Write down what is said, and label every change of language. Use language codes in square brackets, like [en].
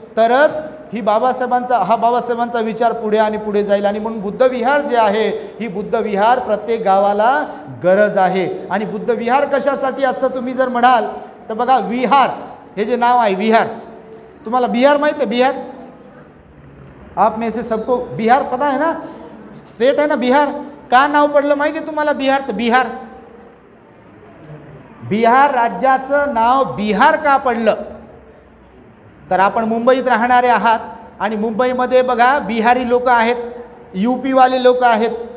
[mr] तरच हा बाबासाहेबांचा विचार पुढे आणि पुढे जाईल. आणि म्हणून बुद्धविहार जे आहे, ही बुद्धविहार प्रत्येक गावाला गरज आहे. आणि बुद्धविहार कशासाठी असतं तुम्ही जर म्हणाल तर बघा, विहार हे जे नाव आहे विहार, तुम्हाला बिहार माहित है? [hi] बिहार, आप में से सबको बिहार पता है ना, स्टेट है ना बिहार. [mr] का नाव पडलं माहिती आहे तुम्हाला बिहारचं? बिहार राज्याचं नाव बिहार का पडलं तर आपण मुंबईत राहणारे आहात आणि मुंबईमध्ये बघा बिहारी लोक आहेत, UP वाले लोक आहेत.